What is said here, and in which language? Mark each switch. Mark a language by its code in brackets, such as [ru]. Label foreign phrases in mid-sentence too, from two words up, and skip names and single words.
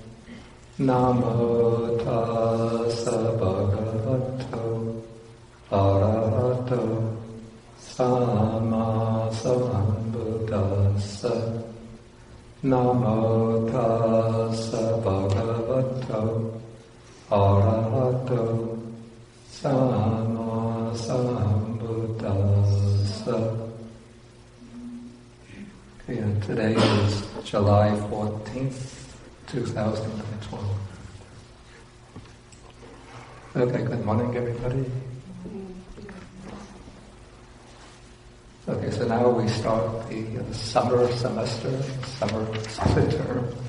[pi] Namo tassa bhagavato arahato samma sambuddhassa. Namo tassa bhagavato arahato samma sambuddhassa. [en] Okay, and today is July 14th, 2012. Okay, good morning everybody. Okay, so now we start the summer semester, summer term.